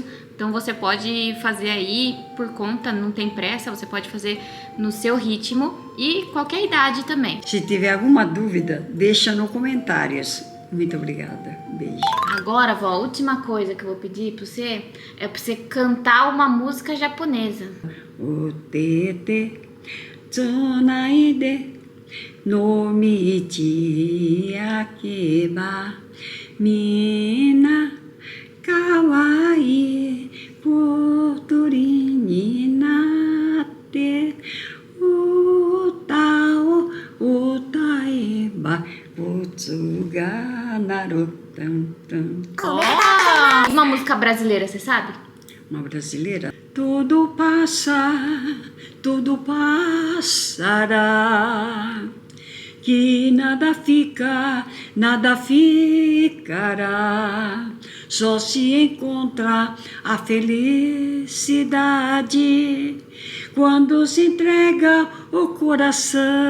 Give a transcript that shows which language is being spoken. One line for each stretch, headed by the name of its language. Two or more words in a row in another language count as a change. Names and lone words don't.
Portuguese: Então você pode fazer aí por conta, não tem pressa, você pode fazer no seu ritmo e qualquer idade também. Se tiver alguma dúvida, deixa nos comentários. Muito obrigada. Beijo. Agora, vó, a última coisa que eu vou pedir pra você é pra você cantar uma música japonesa.
Japanese: お手々 つないで の 道 あけば みんな かわいい 小鳥 に なって 歌 を 歌えば こつ が 鳴る たん たん.
Portuguese: Uma música brasileira, você sabe? Uma brasileira? Tudo passará, que nada ficará, só se encontra a felicidade quando se entrega o coração.